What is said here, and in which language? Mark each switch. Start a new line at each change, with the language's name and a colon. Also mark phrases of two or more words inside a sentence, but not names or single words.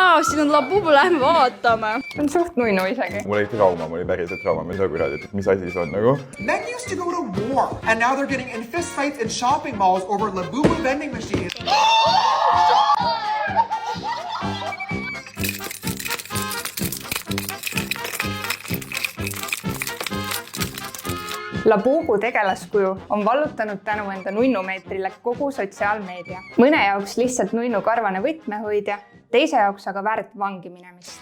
Estonian: siin on Labubu, lähme vaatame. On suht nuinu isegi. Mul oli trauma, mul oli päriselt trauma, ma ei saa kuradi, et mis asi see on nagu.
English: Men used to go to war, and now they're getting in fist fights in shopping malls over Labubu vending machines.
Estonian: Labubu tegelaskuju on vallutanud tänu enda nunnumeetrile kogu sotsiaalmeedia. Mõne jaoks lihtsalt nunnu karvane võtmehoidja, teise jaoks aga väärt vangi minemist.